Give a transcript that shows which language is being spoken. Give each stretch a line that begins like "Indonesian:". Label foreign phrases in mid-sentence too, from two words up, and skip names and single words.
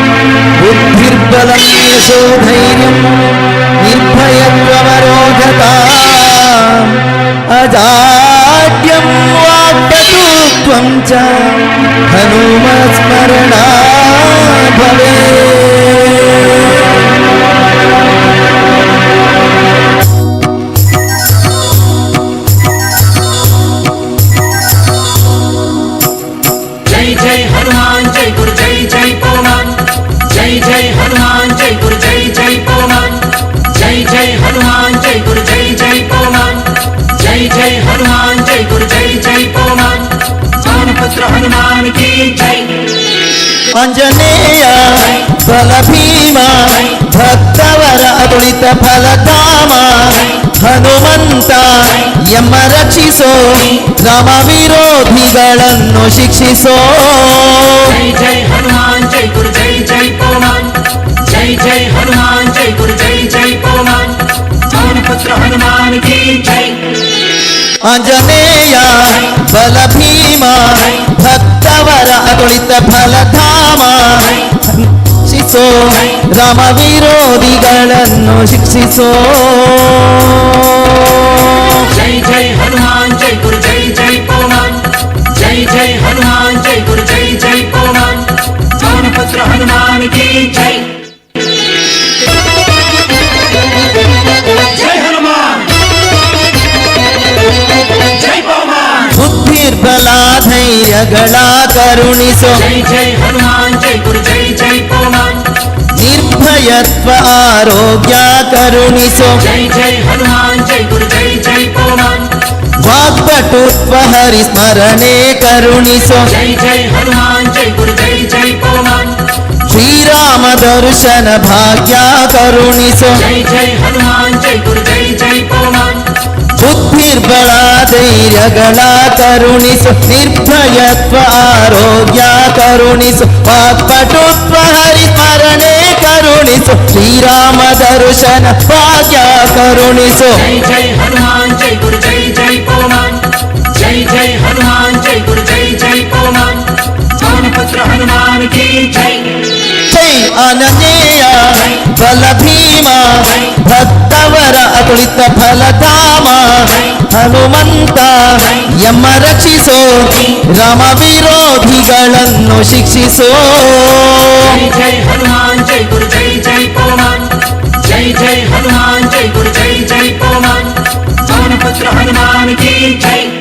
Sanskrit: बुद्धिर्बलं यशोधैर्यं निर्भयं ಯತ್ವಮರೋಧತಾ ಅಜಾಡ್ಯಂ ವಾಕ್ಪಟುತ್ವಂ ಚ ಹನುಮಸ್ಮರಣಾ ಭವೇತ್.
Hindi: जय जय हनुमान जय गुरु जय जय पवमान जय जय हनुमान जय गुरु जय जय पवमान जय जय हनुमान जय गुरु जय जय पवमान जय जय हनुमान जय गुरु जय जय पवमान पवनपुत्र हनुमान की जय.
Kannada: ಆಂಜನೇಯ ಬಲ ಭೀಮ ಭಕ್ತವರ ಅತುಳಿತ ಫಲಧಾಮ ಹನುಮಂತ ಯಮ ರಕ್ಷಿಸೋ ರಾಮ ವಿರೋಧಿಗಳನ್ನು ಶಿಕ್ಷಿಸೋ.
Hindi: जय जय हनुमान जय गुरु जय जय पवमान जय जय हनुमान जय गुरु जय जय पवमान पवनपुत्र हनुमान की जय.
Kannada: ಆಂಜನೇಯ ಬಲ ಭೀಮ ಭಕ್ತವರ ಅತುಳಿತ ಫಲಧಾಮ ಶಿಕ್ಷಿಸೋ ರಾಮ ವಿರೋಧಿಗಳನ್ನು ಶಿಕ್ಷಿಸೋ.
Hindi: जय जय हनुमान जय गुरु जय जय पवमान जय जय हनुमान जय गुरु जय जय पवमान पवनपुत्र हनुमान की जय. जय हनुमान जय पवमान
Kannada: ಬುದ್ಧಿರ್ಬಲ ಧೈರ್ಯಗಳ ಕರುಣಿಸೋ.
Hindi: जय जय हनुमान जय गुरु जय जय पवमान
Kannada: ನಿರ್ಭಯತ್ವ ಆರೋಗ್ಯ ಕರುಣಿಸೋ.
Hindi: जय जय हनुमान जय गुरु जय जय पवमान
Kannada: ವಾಗ್ಪಟುತ್ವ ಹರಿಸ್ಮರಣೆ ಕರುಣಿಸೋ.
Hindi: जय जय हनुमान जय गुरु जय जय पवमान
Kannada: ಶ್ರೀರಾಮ ದರ್ಶನ ಭಾಗ್ಯ ಕರುಣಿಸೋ.
Hindi: जय जय हनुमान जय गुरु जय जय पवमान
Kannada: ಬುದ್ಧಿರ್ಬಲ ಧೈರ್ಯಗಳ ಕರುಣಿಸು ನಿರ್ಭಯತ್ವ ಆರೋಗ್ಯ ಕರುಣಿಸು ವಾಕ್ಪಟುತ್ವ ಹರಿಸ್ಮರಣೆ ಕರುಣಿಸು ಶ್ರೀರಾಮ ದರ್ಶನ ಭಾಗ್ಯ ಕರುಣಿಸು.
Hindi: जय जय हनुमान जय गुरु जय जय पवमान जय जय हनुमान जय गुरु जय जय पवमान पवनपुत्र हनुमान की जय.
Kannada: ಜೈ ಆಂಜನೇಯ ಬಲ ಭೀಮ ಭಕ್ತವರ ಅತುಳಿತ ಫಲಧಾಮ ಹನುಮಂತ ಯಮ ರಕ್ಷಿಸೋ ರಾಮ ವಿರೋಧಿಗಳನ್ನು ಶಿಕ್ಷಿಸೋ.
Hindi: जय जय हनुमान जय गुरु जय जय पवमान जय जय हनुमान जय गुरु जय जय पवमान पवनपुत्र हनुमान की जय.